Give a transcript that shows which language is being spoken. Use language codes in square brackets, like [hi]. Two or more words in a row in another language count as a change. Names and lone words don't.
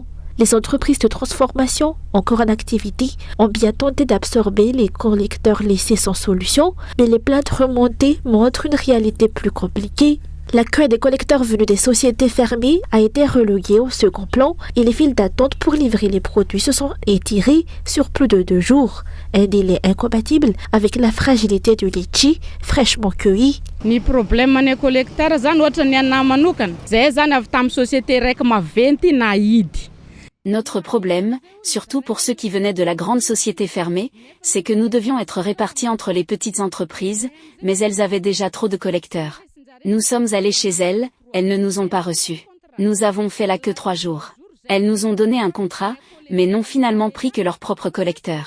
[fr] Les entreprises de transformation, encore en activité, ont bien tenté d'absorber les collecteurs laissés sans solution, mais les plaintes remontées montrent une réalité plus compliquée. L'accueil des collecteurs venus des sociétés fermées a été relégué au second plan et les files d'attente pour livrer les produits se sont étirées sur plus de 2 jours. Un délai incompatible avec la fragilité du litchi fraîchement cueilli. [mg] Ni problème ne collecteur zany ohatra ny anahy manokana. Zay zany avy tamin'ny société raiky maventy na hidy. [fr] Notre problème, surtout pour ceux qui venaient de la grande société fermée, c'est que nous devions être répartis entre les petites entreprises, mais elles avaient déjà trop de collecteurs. Nous sommes allés chez elles ne nous ont pas reçus. Nous avons fait la queue 3 jours. Elles nous ont donné un contrat, mais n'ont finalement pris que leurs propres collecteurs.